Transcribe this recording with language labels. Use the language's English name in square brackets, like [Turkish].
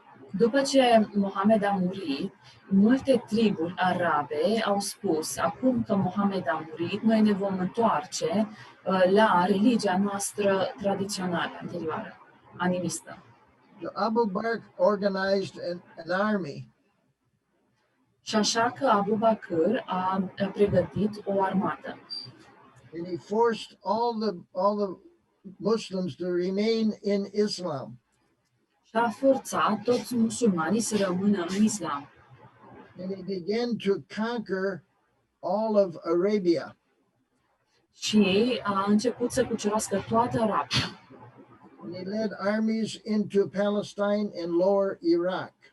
[Romanian] După ce Mohamed a murit, multe triburi arabe au spus, acum că Mohamed a murit, noi ne vom întoarce la religia noastră tradițională, anterioară, animistă. [English] So Abu Bakr organized an army. [Romanian] Și așa că Abu Bakr a pregătit o armată. [English] And he forced all the Muslims to remain in Islam. [Romanian] Și a forțat toți musulmanii să rămână în islam. [English] And he began to conquer all of Arabia. [Romanian] Și a început să cucerească toată Arabia. [English] And he led armies into Palestine and lower Iraq.